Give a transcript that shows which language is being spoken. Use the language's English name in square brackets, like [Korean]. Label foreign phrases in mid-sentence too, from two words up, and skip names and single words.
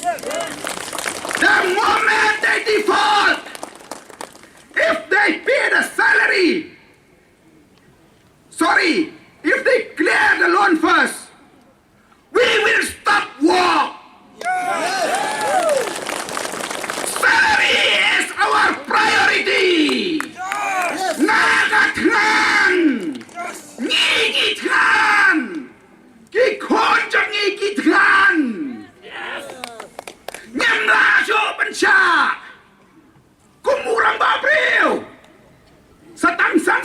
[English] The moment they default, if they pay the salary, if they clear the loan first, we will stop war. Yes. Salary is our priority. Yes. Nagatran, Ngigitran, Kikonjang Ngigitran, Nyamrajo Bansha, Kumurang Babril, Satangsang